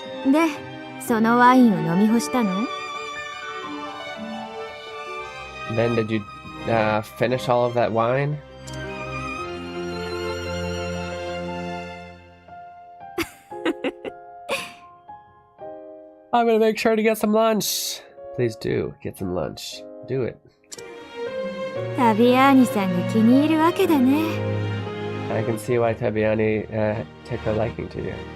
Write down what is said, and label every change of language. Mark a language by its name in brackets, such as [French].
[Japanese] で、そのワインを飲み干したの？ [English] Then did you finish all of that wine? I'm gonna make sure to get some lunch. Please do get some lunch. Do it. [Japanese] タビアーニさんが気に入るわけだね。 [English] I can see why Tabiani took a liking to you.